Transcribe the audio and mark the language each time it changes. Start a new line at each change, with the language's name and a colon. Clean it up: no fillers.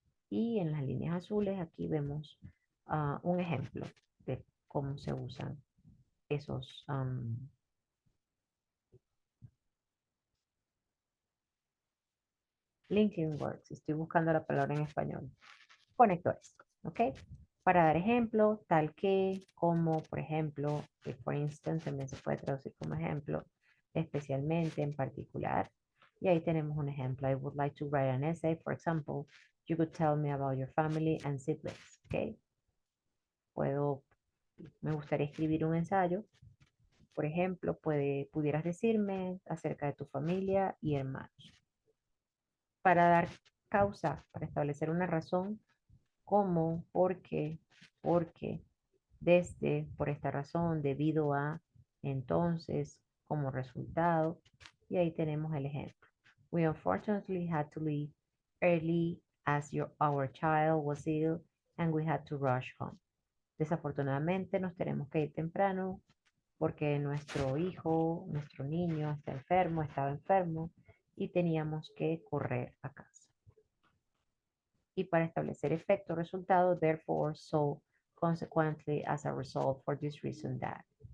Spanish: Y en las líneas azules aquí vemos un ejemplo de cómo se usan esos linking words. Estoy buscando la palabra en español. Conectores, ¿ok? Para dar ejemplo, tal que, como, por ejemplo, que for instance también se puede traducir como ejemplo, especialmente, en particular. Y ahí tenemos un ejemplo.
English: I would like to write an essay. For example, you could tell me about your family and siblings, ¿ok?
Spanish: Me gustaría escribir un ensayo. Por ejemplo, pudieras decirme acerca de tu familia y hermanos. Para dar causa, para establecer una razón, como, porque, desde, por esta razón, debido a, entonces, como resultado. Y ahí tenemos el ejemplo.
English: We unfortunately had to leave early as our child was ill and we had to rush home.
Spanish: Desafortunadamente nos tenemos que ir temprano porque nuestro hijo, nuestro niño estaba enfermo y teníamos que correr a casa. Y para establecer efecto resultado,
English: therefore, so, consequently, as a result, for this reason, that.